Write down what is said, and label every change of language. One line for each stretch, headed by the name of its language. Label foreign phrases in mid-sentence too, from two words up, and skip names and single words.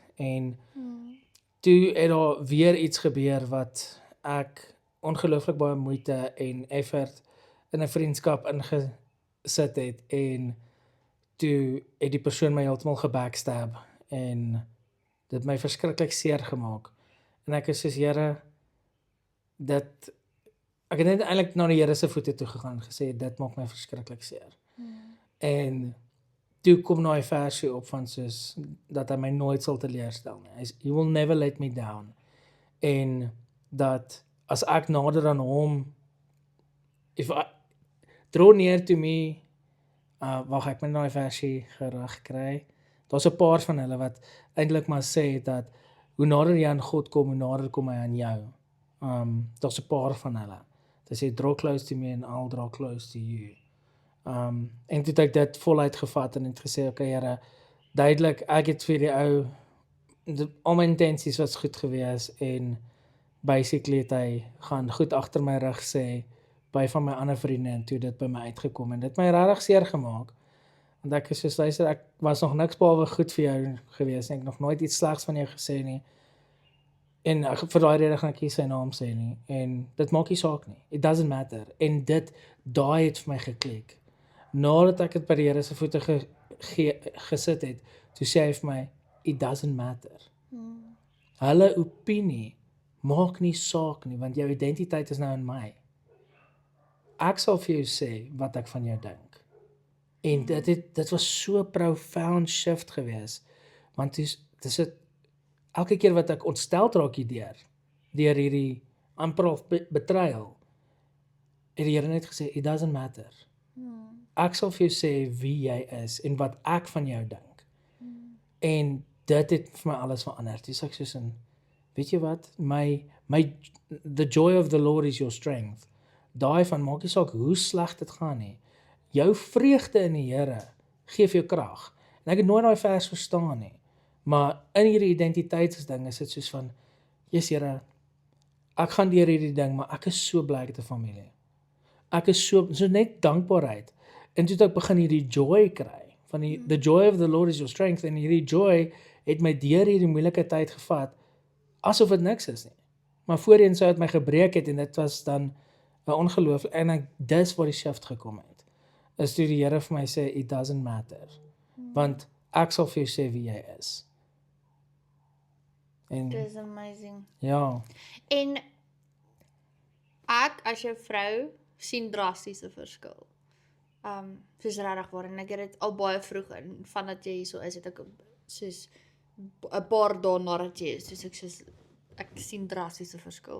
Afrikaans: En toe het daar weer iets gebeur wat ek ongelooflik baie moeite en effort in 'n vriendskap ingesit het, en toe het die persoon my heeltemal gebackstab, en dit my verskriklik seer gemaak. En ek is soos, Here, ek het net eintlik na die Here se voete toe gegaan en gesê, dit maak my verskriklik seer. En toe kom daai versie op van soos, dat hy my nooit sal teleurstel nie.
English: He will never let me down.
Afrikaans: En dat as ek nader aan hom,
English: if I draw near to me,
Afrikaans: wag, ek moet daai versie gereg kry. Daar's 'n paar van hulle wat eintlik maar sê dat hoe nader jy aan God kom, hoe nader kom hy aan jou. Daar's 'n paar van hulle. Dit sê
English: draw close to me and I'll draw close to you.
Afrikaans: En toe het ek dit voluit gevat en het gesê, okay Here, duidelik, ek het vir die ou, al my intensies was goed gewees, en basically het hy gaan goed agter my rug sê, by van my ander vriende, en toe dit by my uitgekom, en dit my regtig seer gemaak, want ek is soos, luister, ek was nog niks behalwe goed vir jou gewees, en ek nog nooit iets slegs van jou gesê nie, en vir daai rede gaan ek nie sy naam sê nie, en dit maak nie saak nie,
English: it doesn't matter,
Afrikaans: en daai het vir my geklik, nadat ek het by die Here se voete gesit het, toe sê hy vir my,
English: it doesn't matter,
Afrikaans: hulle opinie maak nie saak nie, want jou identiteit is nou in my, ek sal vir jou sê wat ek van jou dink, en dit was so
English: profound shift
Afrikaans: gewees, want dis elke keer wat ek ontsteld raak deur hierdie amper of betrayal, het die Here net gesê,
English: it doesn't matter.
Afrikaans: Ek sal vir jou sê wie jy is, en wat ek van jou dink. En dit het vir my alles verander. Dis ek soos in, weet jy wat,
English: the joy of the Lord is your strength.
Afrikaans: Daai van, maak nie saak hoe sleg dit gaan nie. Jou vreugde in die Here gee vir jou krag. En ek het nooit daai vers verstaan nie. Maar in hierdie identiteitsding is dit soos van, yes Here, ek gaan deur hierdie ding, maar ek is so bly ek het 'n familie. Ek is so net dankbaarheid. En toe het ek begin hierdie joy kry, van
English: the joy of the Lord is your strength,
Afrikaans: en hierdie joy het my deur hierdie moeilike tyd gevat, asof dit niks is nie. Maar voorheen sou dit my gebreek het, en dit was dan 'n ongelooflik, en dis waar die shift gekom het, is toe die Here vir my sê,
English: it doesn't matter,
Afrikaans: want ek sal vir jou sê wie jy is. En Dis amazing. ja, En ek as jou vrou sien drastiese verskil. Soos regtig waar, en ek het dit al baie vroeg in, vandat jy so is, het ek soos 'n paar dae nadat jy is, soos ek sien drastiese verskil.